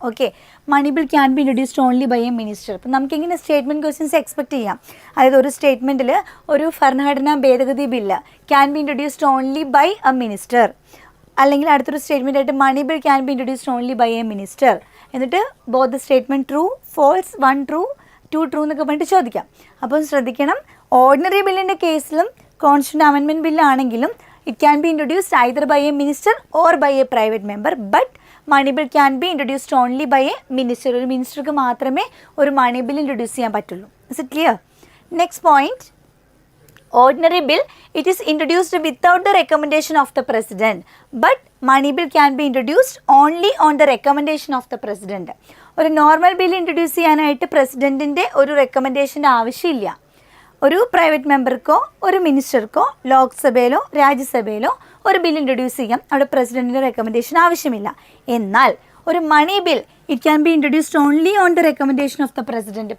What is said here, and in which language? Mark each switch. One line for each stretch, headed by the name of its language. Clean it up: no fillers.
English: Okay, money bill can be introduced only by a minister.
Malayalam: അപ്പം നമുക്കിങ്ങനെ statement questions expect ചെയ്യാം. അതായത് ഒരു സ്റ്റേറ്റ്മെൻറ്റിൽ ഒരു ഭരണഘടനാ ഭേദഗതി bill
English: can be introduced only by a minister,
Malayalam: അല്ലെങ്കിൽ അടുത്തൊരു സ്റ്റേറ്റ്മെൻ്റ് ആയിട്ട്
English: money bill can be introduced only by a minister,
Malayalam: എന്നിട്ട്
English: both the statement true, false, 1 true 2 true
Malayalam: എന്നൊക്കെ പറഞ്ഞിട്ട് ചോദിക്കാം. അപ്പം ശ്രദ്ധിക്കണം, ഓർഡിനറി ബില്ലിൻ്റെ കേസിലും constituent amendment ബില്ലാണെങ്കിലും
English: it can be introduced either by a minister or by a private member, but money bill can be introduced only by a minister.
Malayalam: ഒരു മിനിസ്റ്റർക്ക് മാത്രമേ ഒരു മണി ബിൽ ഇൻട്രൊഡ്യൂസ് ചെയ്യാൻ പറ്റുള്ളൂ.
English: Is it clear? Next point, ordinary bill it is introduced without the recommendation of the president, but money bill can be introduced only on the recommendation of the president.
Malayalam: ഒരു normal bill introduce ചെയ്യാനായിട്ട് പ്രസിഡന്റിൻ്റെ ഒരു റെക്കമെൻഡേഷൻ്റെ ആവശ്യമില്ല. ഒരു private മെമ്പർക്കോ ഒരു മിനിസ്റ്റർക്കോ ലോക്സഭയിലോ രാജ്യസഭയിലോ ഒരു bill introduce ചെയ്യാം, അവിടെ പ്രസിഡന്റിൻ്റെ recommendation ആവശ്യമില്ല. എന്നാൽ ഒരു
English: Money bill it can be introduced only on the recommendation of the president.